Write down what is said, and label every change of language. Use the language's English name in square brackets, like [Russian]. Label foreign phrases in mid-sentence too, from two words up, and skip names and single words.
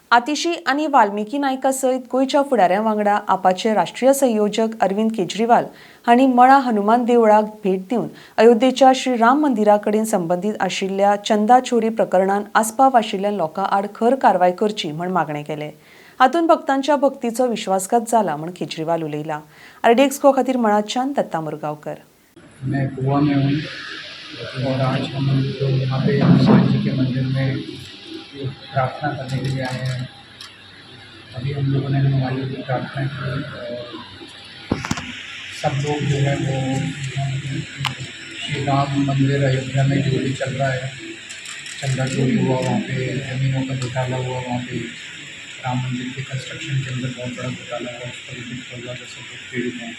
[Konkani] आतिशी आणि वाल्मिकी नायका सयत गोयच्या फुडाऱ्यां वांगडा आपाचे राष्ट्रीय संयोजक अरविंद केजरीवाल हांणी मळा हनुमान देवळाक भेट दिवन अयोध्येच्या श्री राम मंदिरा कडेन संबंधित आशिल्ल्या चंदा चोरी प्रकरणात आस्पाव आशिल्ल्या लोकां आड खर कारवाय करची म्हण मागणें केलें। हातूंत भक्तांच्या भक्तीचो विश्वासघात जाला म्हण केजरीवाल उलयला। RD एक्सपो खातीर मळाच्यान दत्ता मुरगांवकर। [Hindi] मैं गोवा में हूँ और आज हम लोग यहाँ पे हनुमान जी के मंदिर में प्रार्थना करने के लिए आए हैं। अभी हम लोगों ने हनुमान जी की प्रार्थना की और सब लोग जो है वो श्री राम मंदिर अयोध्या में जो भी चल रहा है, चंदा चोरी हुआ वहाँ पे, ज़मीनों का घोटाला हुआ वहाँ पे, राम मंदिर के कंस्ट्रक्शन के अंदर बहुत बड़ा घोटाला हुआ, उस पर भी सब लोग पीड़ित हैं।